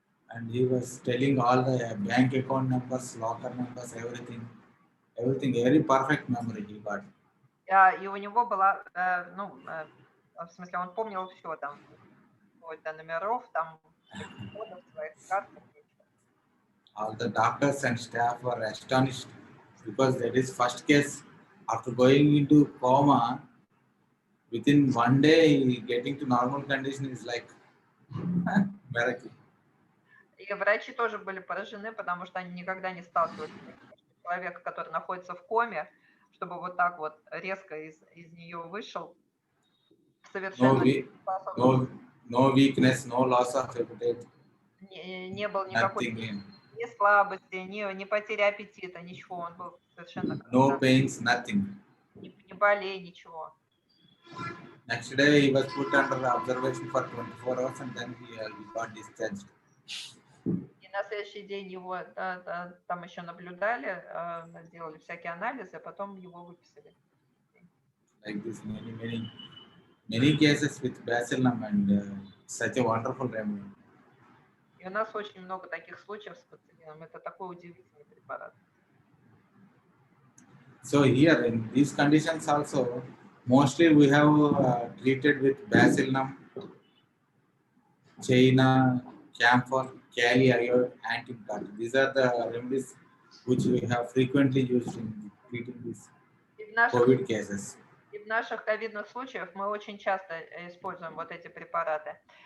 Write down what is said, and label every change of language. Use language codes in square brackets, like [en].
[en] And he was telling all the bank account numbers, locker numbers, everything, very perfect memory he got. [ru] И у него была, в смысле, он помнил все там, вплоть до номеров, там, кодов своих карт. [en] All the doctors and staff were astonished because that is first case. After going into coma, within one day getting to normal condition is like miracle. [ru] И врачи тоже были поражены, потому что они никогда не сталкивались с человеком, который находится в коме, чтобы вот так вот резко из нее вышел. Совершенно [en] no weakness, no loss of appetite. [ru] Не было никакой ни слабости, ни потери аппетита, ничего. Он был совершенно... [en] No pains, nothing. [ru] Ни болей, ничего. [en] Next day he was put under observation for 24 hours and then he got discharged. [ru] И на следующий день его там еще наблюдали, делали всякие анализы, а потом его выписали. [en] Like this, many cases with bacillum and such a wonderful remedy. [ru] И у нас очень много таких случаев с бациллином. Это такой удивительный препарат. [en] So here in these conditions also, mostly we have treated with bacillum, China, camphor, kali iode, antibiotic. These are the remedies which we have frequently used in treating these COVID cases. [ru] И в наших ковидных случаях мы очень часто используем вот эти препараты.